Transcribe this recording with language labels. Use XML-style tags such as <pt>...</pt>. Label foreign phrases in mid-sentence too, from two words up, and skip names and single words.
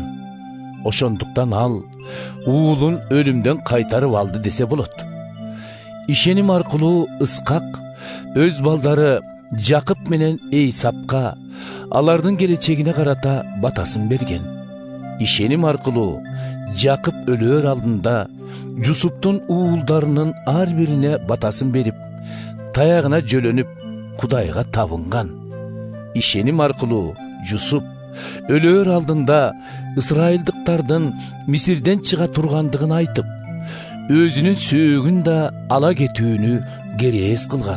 <ky>Ошондуктан ал, уулун өлүмдөн кайтарып алды десе болот. Ишеним аркылуу Ыскак өз балдары Жакып менен Эйсапка алардын келечегине карата батасын берген. ишеним аркылуу Жакып өлөр алдында Жусуптун уулдарынын ар бирине батасын берип, таягына жөлөнүп Кудайга табынган. Ишеним аркылуу Жусуп өлөр алдында ысрайылдыктардын Мисирден чыга тургандыгын айтып, өзүнүн сөөгүн да ала кетүүнү керээс кылган.</ky>